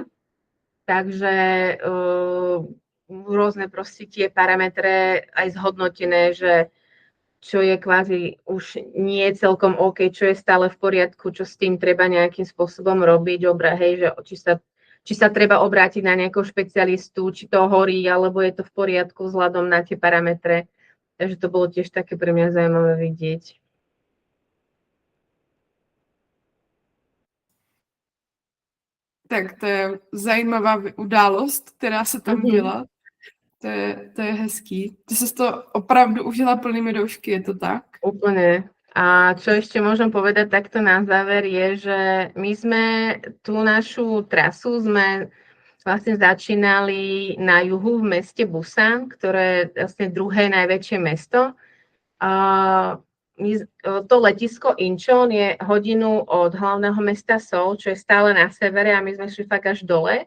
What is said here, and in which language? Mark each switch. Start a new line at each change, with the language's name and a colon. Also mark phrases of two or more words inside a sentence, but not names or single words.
Slovak: Takže rôzne proste tie parametre aj zhodnotené, že čo je kvázi už nie celkom OK, čo je stále v poriadku, čo s tým treba nejakým spôsobom robiť, že či sa treba obrátiť na nejakého špecialistu, či to horí, alebo je to v poriadku vzhľadom na tie parametre. Takže to bolo tiež také pre mňa zaujímavé vidieť.
Czech: Tak to je zajímavá událost, která se tam byla. To je hezký. Ty si to opravdu užila plnými doušky, je to tak?
Slovak: Úplne. A čo ešte môžem povedať takto na záver je, že my sme tú našu trasu vlastne začínali na juhu v meste Busan, ktoré je vlastne druhé najväčšie mesto. To letisko Incheon je hodinu od hlavného mesta Seoul, čo je stále na severe a my sme šli fakt až dole.